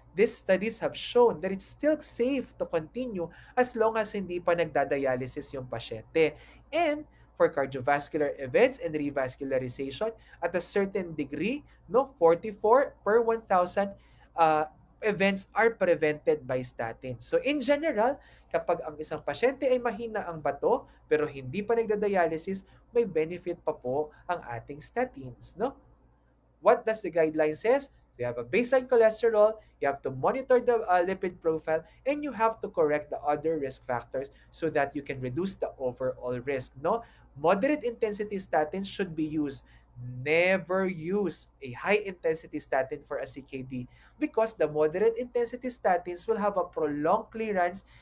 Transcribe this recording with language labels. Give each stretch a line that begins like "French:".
English: These studies have shown that it's still safe to continue as long as
Filipino: hindi pa nagdadialysis yung pasyente.
English: And for cardiovascular events and revascularization, at a certain degree, no, 44 per 1,000 events are prevented by statin.
Filipino: So in general, kapag ang isang pasyente ay mahina ang bato pero hindi pa nagdadialysis, may benefit pa po ang ating statins, no?
English: What does the guideline says? You have a baseline cholesterol, you have to monitor the lipid profile, and you have to correct the other risk factors so that you can reduce the overall risk. No, moderate intensity statins should be used. Never use a high intensity statin for a CKD because the moderate intensity statins will have a prolonged clearance.